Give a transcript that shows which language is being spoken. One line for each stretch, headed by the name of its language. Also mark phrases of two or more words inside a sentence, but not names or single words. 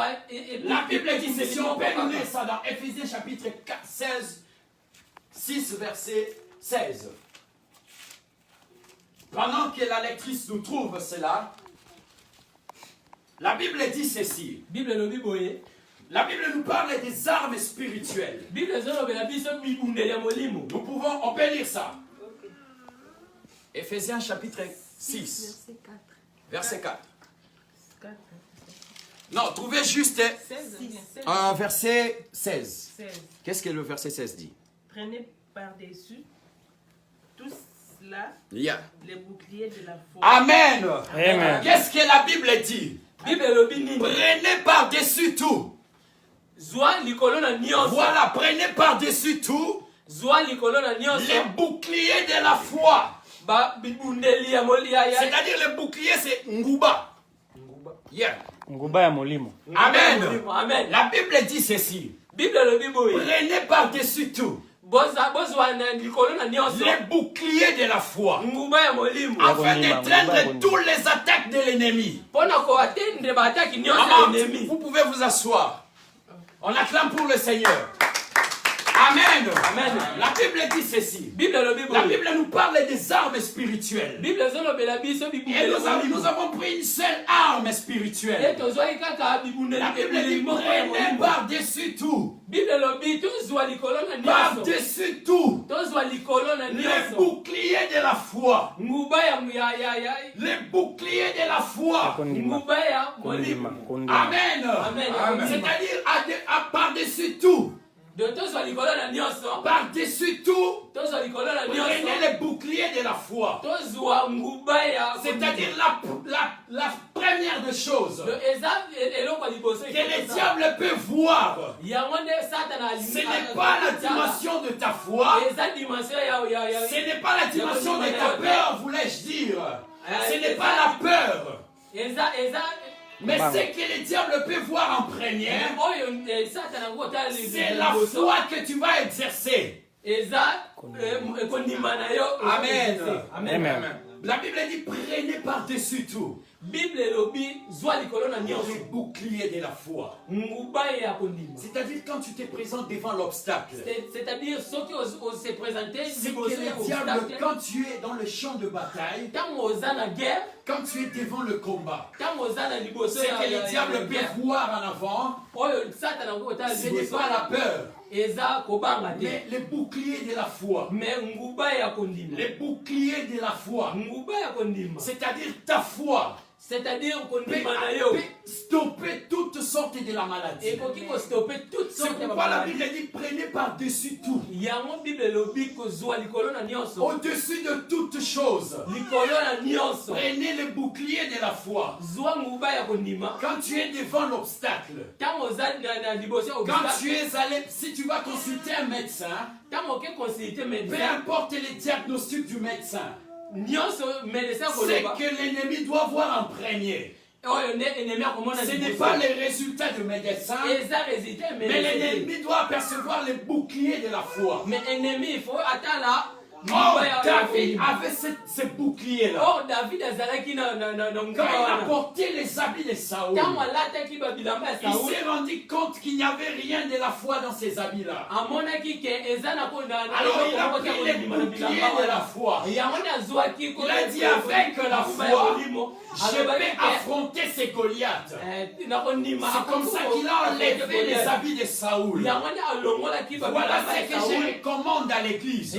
French: La Bible dit ceci, on peut nous lire ça dans Éphésiens chapitre 4, 16, 6, verset 16. Pendant que la lectrice nous trouve cela, la Bible dit ceci.
Lingala: Bible elobi boye
French: La Bible nous parle des armes spirituelles.
Lingala: Bible ezolobela biso bibundeli ya molimo.
French: On peut lire ça. Éphésiens chapitre 6, verset 4. Non, trouvez juste verset 16. Qu'est-ce que le verset 16 dit? Prenez par-dessus tout cela Yeah. les boucliers de la foi. Amen. Amen. Qu'est-ce que la Bible dit?
Lingala: Bible elobi nini?
French: Prenez par-dessus tout.
Lingala: Zwa likolo na nyonso.
French: Voilà, prenez par-dessus tout
Lingala: Zwa likolo na nyonso.
French: les boucliers de la foi.
Lingala: Ba bibundeli ya moli ya
French: C'est-à-dire le bouclier, c'est Nguba. Yeah.
Lingala: Nguba ya molimo. Amen. Amen.
French: La Bible dit ceci.
Lingala: Bible elobi boye.
French: Prenez par-dessus tout
Lingala: Bozwa na likolo na nyonso.
French: les boucliers de la foi.
Lingala: Nguba ya molimo.
French: Afin
Lingala: Nguba,
French: d'éteindre
Lingala: Nguba.
French: toutes les attaques de l'ennemi.
Lingala: Pona ko atendre ba ataki nyonso
French: Maman,
Lingala: ya ennemi.
French: vous pouvez vous asseoir. On acclame pour le Seigneur. Amen. Amen. La Bible dit ceci.
Lingala: Bible elobi
French: La
Lingala: boye.
French: Bible nous parle des armes spirituelles.
Lingala: Bible ezolobela biso
French: Et
Lingala: bibundeli
French: nous avons pris une seule arme spirituelle.
Lingala: Et tozwaki kaka bibundeli
French: La Bible dit
Lingala: moko ya
French: prenez
Lingala: molimo.
French: par-dessus tout.
Lingala: Bible elobi tozwa likolo na nyonso.
French: Par-dessus tout.
Lingala: Tozwa likolo na
French: Les
Lingala: nyonso.
French: boucliers de la foi.
Lingala: Nguba ya
French: Les boucliers de la foi.
Lingala: Kondima. nguba ya molimo. Kondima. Kondima. Amen. Amen.
French: C'est-à-dire par-dessus tout.
Lingala: De tozwa likolo na nyonso.
French: Par-dessus tout.
Lingala: Tozwa likolo na
French: Prenez
Lingala: nyonso.
French: les boucliers de la foi.
Lingala: Tozwa nguba ya
French: C'est-à-dire la première des choses
Lingala: eza eloko ya liboso
French: que le diable peut voir.
Lingala: yango nde satana
French: Ce n'est pas la dimension de ta foi.
Lingala: eza dimension ya
French: Ce n'est pas la dimension de ta peur, voulais-je dire. Ce n'est pas la peur.
Lingala: eza
French: Mais ce que le diable peut voir en première,
Lingala: oyo satana ngotala
French: c'est la foi que tu vas exercer.
Lingala: eza kondima na yo. Amen. Amen.
French: La Bible dit prenez par-dessus tout
Lingala: Bible elobi zwa likolo na
French: les
Lingala: nyonso.
French: boucliers de la foi.
Lingala: nguba ya kondima.
French: C'est-à-dire quand tu te présentes devant l'obstacle.
Lingala: C'est-à-dire soki
French: se présenter C'est que
Lingala: liboso ya
French: le diable,
Lingala: obstacle.
French: quand tu es dans le champ de bataille,
Lingala: Ntango oza na guerre,
French: quand tu es devant le combat,
Lingala: ntango oza na liboso
French: c'est
Lingala: ya
French: que le diable
Lingala: guerre,
French: peut voir en avant,
Lingala: oyo satana ngotala
French: ce n'est
Lingala: liboso
French: pas la peur,
Lingala: eza kobanga
French: mais
Lingala: te.
French: les boucliers de la foi.
Lingala: Mais nguba ya kondima.
French: Les boucliers de la foi.
Lingala: Nguba ya kondima.
French: C'est-à-dire ta foi C'est-à-dire peut
Lingala: kondima na yo.
French: stopper toutes sortes de la maladie.
Lingala: Ekoki kostopper toutes
French: C'est
Lingala: sortes ya
French: pourquoi la
Lingala: maladie.
French: Bible dit prenez par-dessus tout,
Lingala: Yango Bible elobi kozwa likolo na nyonso.
French: au-dessus de toutes choses.
Lingala: Likolo na nyonso.
French: Prenez le bouclier de la foi.
Lingala: Zwa nguba ya kondima.
French: Quand tu es devant l'obstacle,
Lingala: Ntango oza na liboso ya
French: quand
Lingala: obstacle.
French: tu es allé, si tu vas consulter un médecin,
Lingala: Ntango oke consulter
French: peu
Lingala: médecin.
French: importe les diagnostics du médecin, c'est que l'ennemi doit voir en premier. Ce n'est pas les résultats de médecins, mais l'ennemi doit apercevoir les boucliers de la foi. Oh, David avait ce bouclier-là.
Lingala: Oh, David azalaki na
French: Quand il a porté les habits de Saoul,
Lingala: Tango alataki ba bilamba ya
French: il
Lingala: Saoul.
French: s'est rendu compte qu'il n'y avait rien de la foi dans ces habits-là.
Lingala: Amonaki ke ezana ko na
French: Alors il a pris les boucliers de la foi. Il Il a dit avec la foi, je vais affronter ces Goliaths. C'est comme ça qu'il a enlevé les habits de Saoul. Voilà ce que je recommande à l'église.